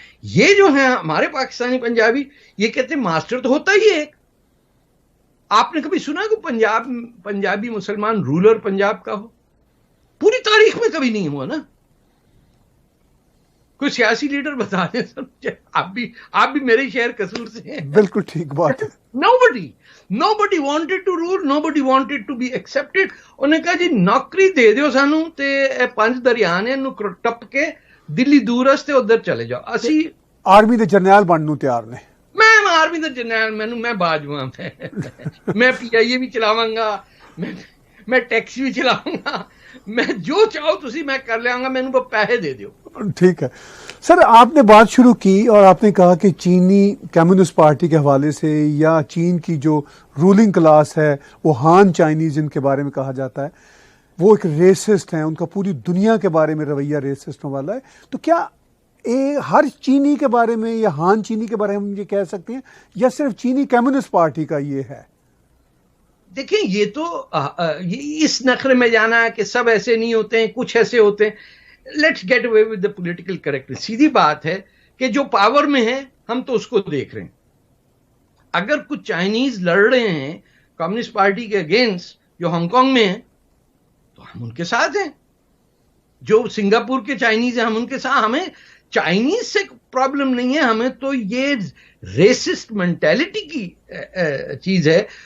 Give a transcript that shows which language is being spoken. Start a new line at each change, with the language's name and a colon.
Urdu: یہ جو ہیں ہمارے پاکستانی پنجابی، یہ کہتے ہیں ماسٹر تو ہوتا ہی ہے ایک. آپ نے کبھی سنا کہ پنجابی مسلمان رولر پنجاب کا ہو؟ پوری تاریخ میں کبھی نہیں ہوا نا. کوئی سیاسی لیڈر بتا دیں سر مجھے. آپ بھی میرے شہر قصور سے ہیں. بالکل ٹھیک بات ہے.
English: Nobody wanted to rule, nobody wanted to be accepted.
Urdu: انہوں نے کہا جی
Punjabi: نوکری دے دیو سانو تے 5 دریا نے نو ٹپ کے دلی دور رستے
Urdu: ادھر چلے جاؤ.
Punjabi: اسی آرمی دے جرنیل بننوں تیار نے. میں آرمی دا جرنیل میں باجواں میں پی آئی اے بھی چلاواں گا,
Urdu: میں ٹیکسی بھی چلاؤں گا,
Punjabi: میں جو چاہو تسی میں کر لیا گا, مینوں پیسے دے دیو.
Urdu: ٹھیک ہے سر, آپ نے بات شروع کی اور آپ نے کہا کہ چینی کمیونسٹ پارٹی کے حوالے سے یا چین کی جو رولنگ کلاس ہے وہ ہان چائنیز جن کے بارے میں کہا جاتا ہے وہ ایک ریسسٹ ہیں, ان کا پوری دنیا کے بارے میں رویہ ریسسٹوں والا ہے. تو کیا ہر چینی کے بارے میں یا ہان چینی کے بارے میں ہم یہ کہہ سکتے ہیں یا صرف چینی کمیونسٹ پارٹی کا یہ ہے؟ دیکھیں یہ تو اس نخرے میں جانا ہے کہ سب ایسے نہیں ہوتے ہیں, کچھ ایسے ہوتے ہیں.
English: Let's get away with the political correctness.
Urdu: سیدھی بات ہے کہ جو پاور میں ہے ہم تو اس کو دیکھ رہے ہیں. اگر کچھ چائنیز لڑ رہے ہیں کمیونسٹ پارٹی کے اگینسٹ جو ہانگ کانگ میں ہیں تو ہم ان کے ساتھ ہیں. جو سنگاپور کے چائنیز ہیں ہم ان کے ساتھ. ہمیں چائنیز سے پرابلم نہیں ہے, ہمیں تو یہ ریسسٹ مینٹیلٹی کی چیز ہے.